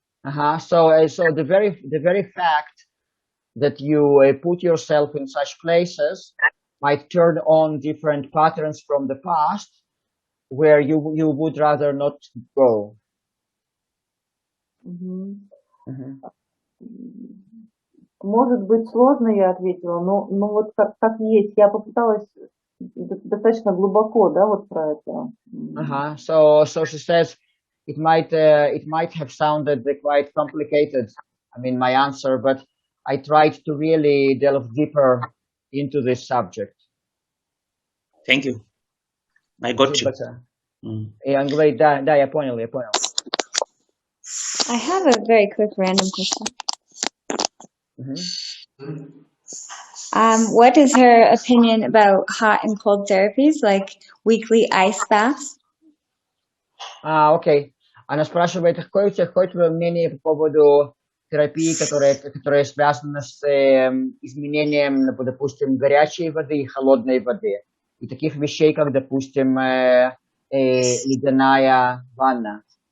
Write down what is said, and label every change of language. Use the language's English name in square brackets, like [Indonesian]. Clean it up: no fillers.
[English] So the very fact that you put yourself in such places might turn on different patterns from the past where you would rather not go. [Russian] Может быть сложно, я ответила, но вот как есть. Я попыталась достаточно глубоко, да, вот про это. [English] So she says it might have sounded quite complicated. I mean, my answer, but I tried to really delve deeper into this subject. Thank you. I got you. [Russian] И он говорит, да, я понял. [English] I have a very quick random question. What is her opinion about hot and cold therapies, like weekly ice baths? [Russian] Окей. Она спрашивает, какое твое мнение по поводу терапии, которая связана с изменением, допустим, горячей воды и холодной воды. И таких вещей, как, допустим, ледяная ванна.